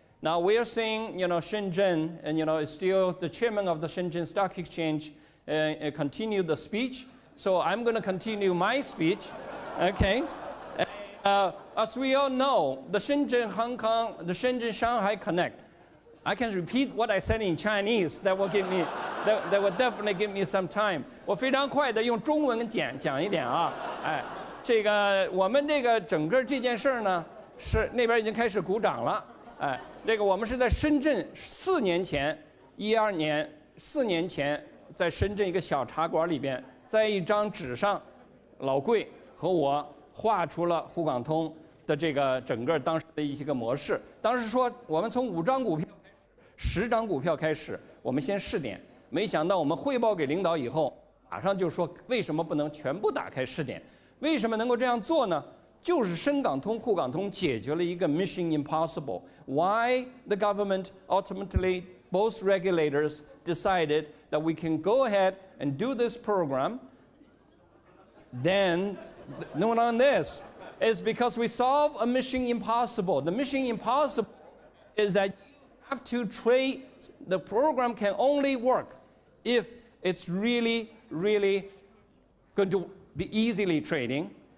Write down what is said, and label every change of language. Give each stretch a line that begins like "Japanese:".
English: Now we are seeing, you know, Shenzhen, and you know, is still the chairman of the Shenzhen Stock Exchange continue the speech. So I'm going to continue my speech, okay? As we all know, the Shenzhen Hong Kong, the Shenzhen Shanghai Connect. I can repeat what I said in Chinese. That will give me, that will definitely give me some time.
Chinese: 我非常快的用中文讲一点啊，哎，这个我们这个整个这件事呢，是那边已经开始鼓掌了。哎，这个我们是在深圳4年前，12年4年前，在深圳一个小茶馆里边在一张纸上，老贵和我画出了沪港通的这个整个当时的一些个模式。当时说我们从5张股票10张股票开始，我们先试点。没想到我们汇报给领导以后，马上就说为什么不能全部打开试点？为什么能够这样做呢？就是深港通、沪港通解决了一个
English: mission impossible. Why the government ultimately, both regulators decided that we can go ahead and do this program. Then, note on this, is because we solve a mission impossible. The mission impossible is that you have to trade, the program can only work if it's really, really going to be easily trading.